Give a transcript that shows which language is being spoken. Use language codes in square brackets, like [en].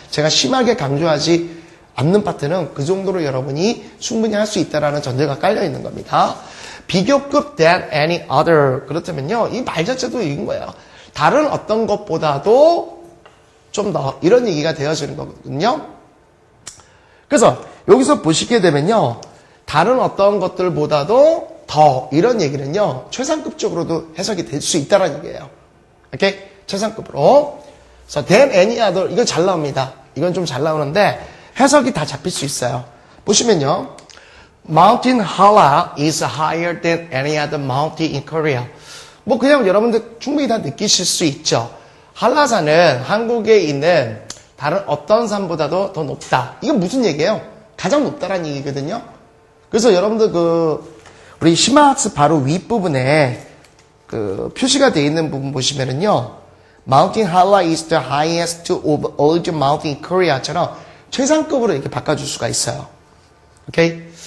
[ko] 제가 심하게 강조하지 않는 파트는 그 정도로 여러분이 충분히 할 수 있다라는 전제가 깔려 있는 겁니다. [en] 비교급 than any other. [ko] 그렇다면요, 이 말 자체도 이긴 거예요. 다른 어떤 것보다도 좀 더 이런 얘기가 되어지는 거거든요. 그래서 여기서 보시게 되면요, 다른 어떤 것들보다도 더 이런 얘기는요, 최상급적으로도 해석이 될 수 있다는 얘기예요. 오케이? 최상급으로. [en] 그래서 than any other. [ko] 이건 잘 나옵니다. 이건 좀 잘 나오는데 해석이 다 잡힐 수 있어요. [en] 보시면요, Mountain Halla is higher than any other mountain in Korea. [ko] 뭐 그냥 여러분들 충분히 다 느끼실 수 있죠. 한라산은 한국에 있는 다른 어떤 산보다도 더 높다. 이건 무슨 얘기예요? 가장 높다라는 얘기거든요. 그래서 여러분들 우리 시마학습 바로 윗부분에 표시가 되어 있는 부분 보시면은요, Mountain Halla is the highest of all the mountain in Korea 처럼 최상급으로 이렇게 바꿔줄 수가 있어요. 오케이?